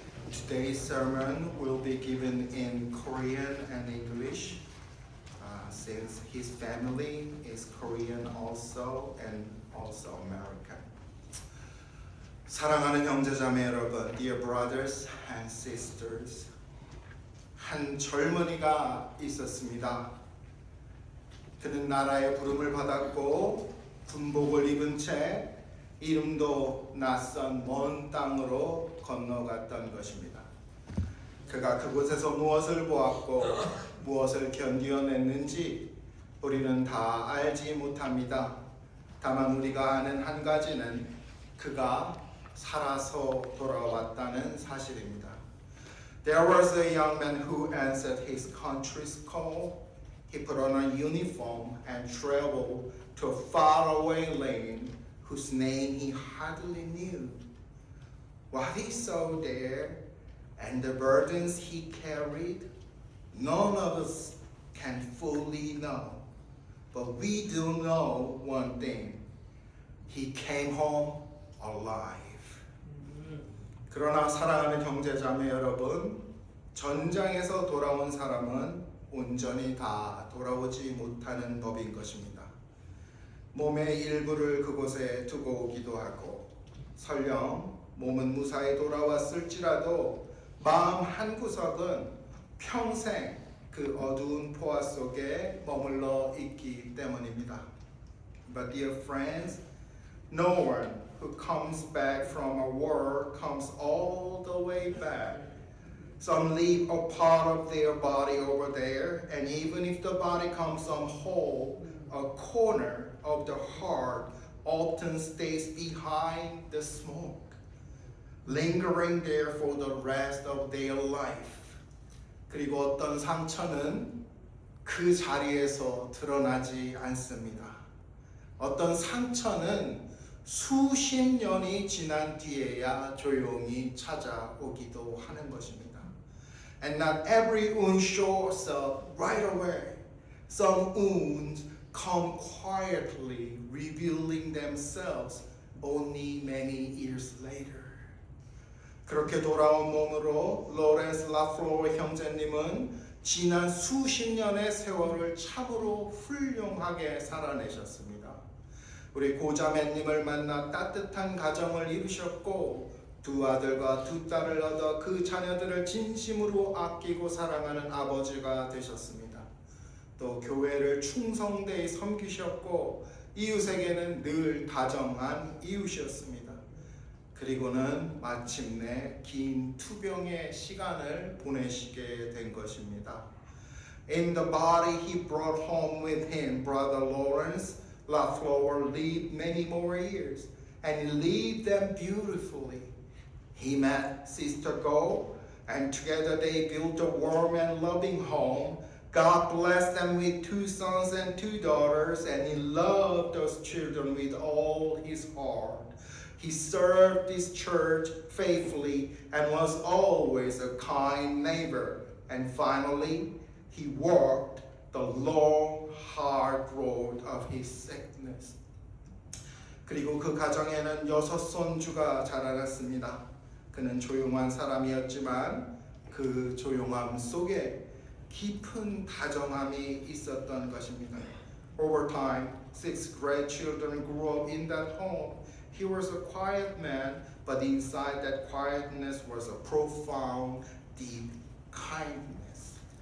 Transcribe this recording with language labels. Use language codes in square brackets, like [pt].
[en] Today's sermon will be given in Korean and English, since his family is Korean also and also American. [ko] 사랑하는 형제자매 여러분, [en] dear brothers and sisters, [ko] 한 젊은이가 있었습니다. 그는 나라의 부름을 받았고 군복을 입은 채 이름도 낯선 먼 땅으로 건너갔던 것입니다. 그가 그곳에서 무엇을 보았고 무엇을 견디어냈는지 우리는 다 알지 못합니다. 다만 우리가 아는 한 가지는 그가 살아서 돌아왔다는 사실입니다. [en] There was a young man who answered his country's call. He put on a uniform and traveled to a faraway land whose name he hardly knew. What he saw there and the burdens he carried, none of us can fully know. But we do know one thing. He came home alive. [ko] 그러나 사랑하는 형제자매 여러분, 전장에서 돌아온 사람은 온전히 다 돌아오지 못하는 법인 것입니다. 몸의 일부를 그곳에 두고 오기도 하고 설령 몸은 무사히 돌아왔을지라도 마음 한구석은 평생 그 어두운 포화 속에 머물러 있기 때문입니다. [en] But dear friends, no one who comes back from a war comes all the way back. Some leave a part of their body over there, and even if the body comes some whole, a corner of the heart often stays behind the smoke, lingering there for the rest of their life. [ko] 그리고 어떤 상처는 그 자리에서 드러나지 않습니다. 어떤 상처는 수십 년이 지난 뒤에야 조용히 찾아오기도 하는 것입니다. [en] And not every wound shows up right away. Some wounds come quietly, revealing themselves only many years later. [ko] 그렇게 돌아온 몸으로 로렌스 라플로어 형제님은 지난 수십 년의 세월을 참으로 훌륭하게 살아내셨습니다. 우리 고자매님을 만나 따뜻한 가정을 이루셨고 두 아들과 두 딸을 얻어 그 자녀들을 진심으로 아끼고 사랑하는 아버지가 되셨습니다. 또 교회를 충성되이 섬기셨고 이웃에게는 늘 다정한 이웃이었습니다. 그리고는 마침내 긴 투병의 시간을 보내시게 된 것입니다. [en] In the body he brought home with him brother Lawrence LaFleur lived many more years, and he lived them beautifully. He met Sister Go, and together they built a warm and loving home. God blessed them with 2 sons and 2 daughters, and he loved those children with all his heart. He served this church faithfully and was always a kind neighbor. And finally, he walked the long, hard road of his sickness. [ko] 그리고 그 가정에는 6 손주가 자라났습니다. 그는 조용한 사람이었지만 그 조용함 속에 깊은 다정함이 있었던 것입니다. [en] Over time, 6 grandchildren grew up in that home. He was a quiet man, but inside that quietness was a profound, deep kindness.